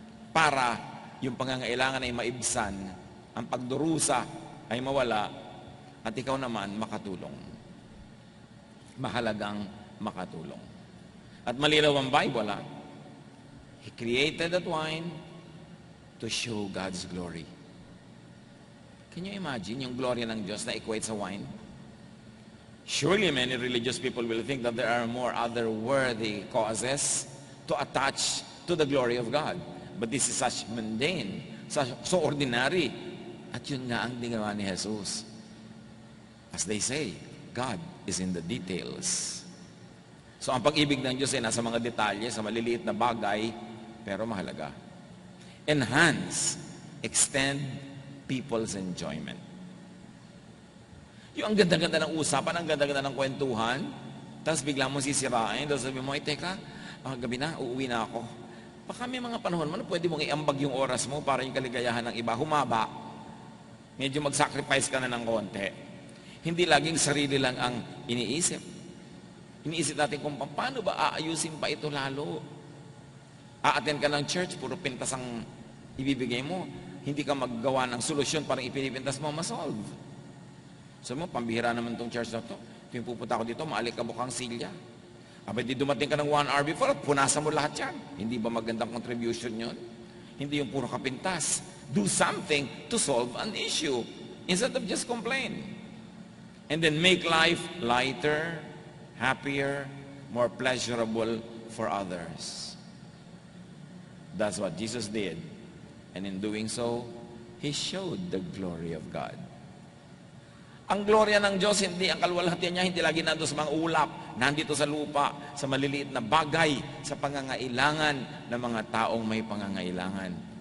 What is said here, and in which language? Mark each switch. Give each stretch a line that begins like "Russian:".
Filipino: Para yung pangangailangan ay maibsan, ang pagdurusa ay mawala, at ikaw naman makatulong. Mahalagang makatulong. At malinaw ang Bible,
English: He created that wine to show God's glory. Can you imagine
Filipino: yung glory ng Diyos na equate sa wine?
English: Surely many religious people will think that there are more other-worthy causes to attach to the glory of God. But this is such mundane, so ordinary.
Filipino: At yun nga ang ginawa ni Jesus.
English: As they say, God is in the details.
Filipino: So ang pag-ibig ng Diyos ay nasa mga detalye, sa maliliit na bagay, pero mahalaga.
English: Enhance, extend people's enjoyment.
Filipino: Yung ang ganda-ganda ng usapan, ang ganda-ganda ng kwentuhan, tapos bigla mo sisirain, tapos sabi mo, teka, gabi na, uuwi na ako. Baka may mga panahon mo na pwede mong iambag yung oras mo para yung kaligayahan ng iba, humaba. Medyo mag-sacrifice ka na ng konti. Hindi laging sarili lang ang iniisip. Iniisip natin kung paano ba aayusin pa ito lalo. A-attend ka ng church, puro pintas ang ibibigay mo. Hindi ka maggawa ng solusyon para ipinipintas mo, masolve. So mo, pambihira naman tong church na to. Tuwing pupunta ako dito, maalik ka mukhang silya. Abay, di dumating ka ng 1 hour before, punasan mo lahat yan. Hindi ba magandang contribution yun? Hindi yung puro kapintas.
English: Do something to solve an issue instead of just complain. And then make life lighter, happier, more pleasurable for others. That's what Jesus did. And in doing so, He showed the glory of God.
Filipino: Ang gloria ng Diyos, hindi ang kalwalhatian niya, hindi lagi nandito sa mga ulap, nandito sa lupa, sa maliliit na bagay, sa pangangailangan ng mga taong may pangangailangan.